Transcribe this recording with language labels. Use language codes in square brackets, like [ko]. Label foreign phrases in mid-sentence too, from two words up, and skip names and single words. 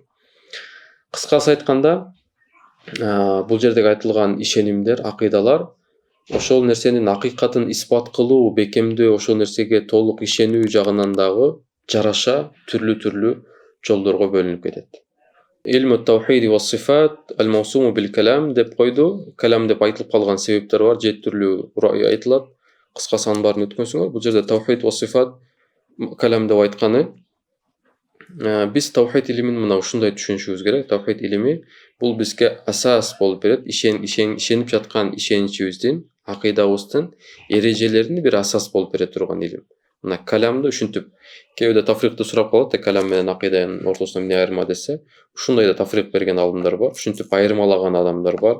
[ky] Кыскасы айтканда, бул жердеги айтылган ишенимдер, акыйдалар ошол нерсенин акыйкатын испат кылуу, бекемдөө, ошол нерсеге толук ишенүү жагынан дагы жараша түрлүү жолдорго бөлүнүп кетет. [ar] علم التوحيد والصفات الموسوم بالكلام [ky] деп койду. Калам деп айтылып калган себептер бар, 7 түрлүү рай айтылат. Кыскасы анын баарын өткөнсүңөр. Бул жерде [ar] توحيد وصفات كلام [ky] деп айтканы, биз таухид илимин мына ушундай түшүнүшүбүз керек. Таухид илими бул бизге асас болуп берет. Ишенип жаткан ишеничибиздин, акыйдабыздын эрежелерини бир асас болуп бере турган илим. Мына каламды ушинтип, кээде тафрикты сурап калат, калам менен акыйданын ортосунда эмне айырма десе, ушундай да тафрик берген алдымдар бар, ушинтип айырмалаган адамдар бар.